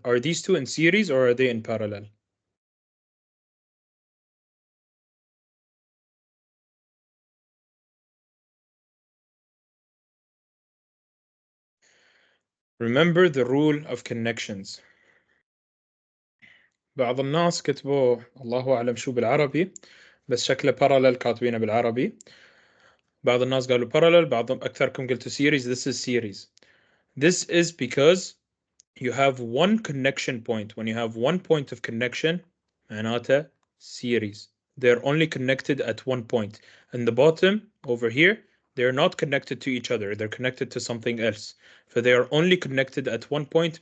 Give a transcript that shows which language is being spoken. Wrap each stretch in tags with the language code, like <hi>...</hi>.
<en>Are these two in series or are they in parallel? Remember the rule of connections.</en> <ar>بعض الناس كتبوا الله أعلم شو بالعربي، بس شكله parallel كاتبينه بالعربي. بعض الناس قالوا parallel، بعضهم أكثركم قلتوا series.</ar> <en>This is series. This is because you have one connection point. When you have one point of connection,</en> <ar>معناته</ar> <en>series. They're only connected at one point. And the bottom over here, they're not connected to each other. They're connected to something else. So they are only connected at one point.</en>